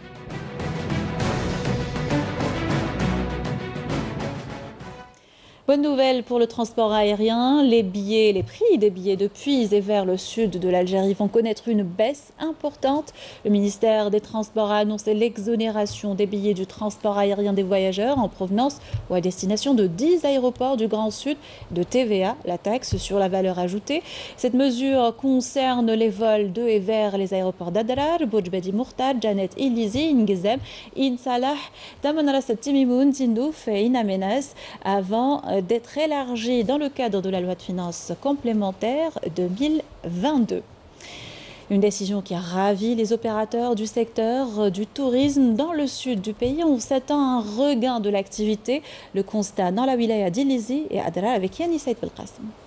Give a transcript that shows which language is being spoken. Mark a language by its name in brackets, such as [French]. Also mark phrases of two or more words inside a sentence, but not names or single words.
[French] Bonne nouvelle pour le transport aérien, les prix des billets depuis et vers le sud de l'Algérie vont connaître une baisse importante. Le ministère des Transports a annoncé l'exonération des billets du transport aérien des voyageurs en provenance ou à destination de 10 aéroports du Grand Sud de TVA, la taxe sur la valeur ajoutée. Cette mesure concerne les vols de et vers les aéroports d'Adrar, Boujbedi Mourtar, Janet Ilizi, Ngizem, In Salah, Tamanras Timimoun, Tindouf et In Amenas avant d'être élargi dans le cadre de la loi de finances complémentaire 2022. Une décision qui a ravi les opérateurs du secteur du tourisme dans le sud du pays. On s'attend à un regain de l'activité. Le constat dans la wilaya d'Ilizi et Adrar avec Yannis Saïd Belkacem.